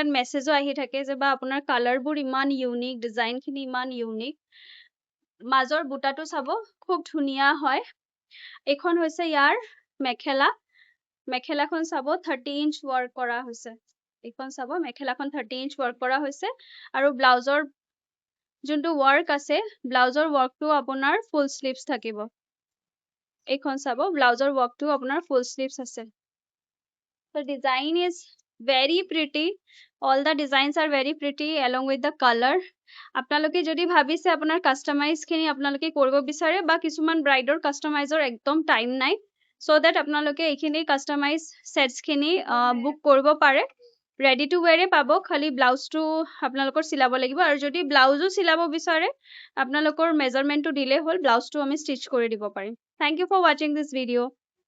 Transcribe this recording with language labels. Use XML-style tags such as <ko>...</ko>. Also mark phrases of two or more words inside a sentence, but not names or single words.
<as>তাত মেছেজও আহি থাকে যে বা আপোনাৰ কালাৰবোৰ ইমান</as> <en>unique design</en> <as>খিনি ইমান ইউনিক মাজৰ বুটাটো চাব খুব ধুনিয়া হয় এখন হৈছে ইয়াৰ মেখেলাখন চাব 30</as> <en>inch work</en> <as>কৰা হৈছে এখন চাব মেখেলাখন 30</as> <en>inch work</en> <as>কৰা হৈছে আৰু ব্লাউজৰ যোনটো ওয়াৰ্ক আছে ব্লাউজৰ ওয়াৰ্কটো আপোনাৰ</as> <en>full sleeves</en> <as>থাকিব এইখন চাব ব্লাউজৰ ওয়াৰ্কটো আপোনাৰ</as> <en>full sleeves</en> <as>আছে</as> <en>so design is very pretty all the designs are very pretty along with the color</en> <as>আপোনালোকে যদি ভাবিছে আপোনাৰ কাস্টমাইজ খিনি আপোনালোকে কৰিব বিচাৰে বা কিছুমান ব্ৰাইডৰ কাস্টমাইজৰ একদম টাইম নাই</as> <en>so that</en> <as>আপোনালোকে এইখিনি</as> <en>customize sets</en> <as>খিনি বুক কৰিব পাৰে</as> <en>ready to wear</en> <as>পাব খালি ব্লাউজটো আপোনালোকৰ চিলাব লাগিব আৰু যদি ব্লাউজো চিলাব বিচাৰে আপোনালোকৰ মেজাৰমেন্টটো দিলে হল ব্লাউজটো আমি ষ্টিচ কৰি দিব পাৰিম</as> <en>thank you for watching this video</en>